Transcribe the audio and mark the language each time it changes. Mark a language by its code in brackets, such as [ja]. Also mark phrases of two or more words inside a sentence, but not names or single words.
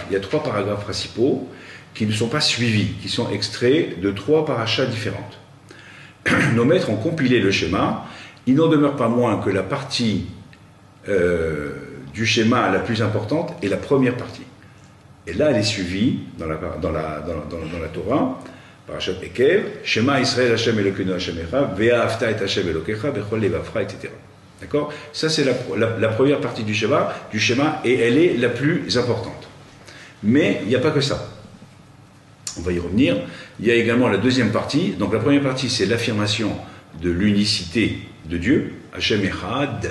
[fr] Il y a 3 paragraphes principaux qui ne sont pas suivis, qui sont extraits de 3 parachas différentes. Nos maîtres ont compilé le schéma. Il n'en demeure pas moins que la partie du schéma la plus importante est la première partie. Et là elle est suivie dans la Torah. [he] פרשת עקב שמע ישראל ה׳ אלוקינו ה׳ אחד ואהבת את ה׳ אלוקיך בכל לבבך, [fr] etc. D'accord? Ça, c'est la première partie du schéma, et elle est la plus importante. Mais il n'y a pas que ça. On va y revenir. Il y a également la deuxième partie. Donc, la première partie, c'est l'affirmation de l'unicité de Dieu, [he] ה׳ אחד.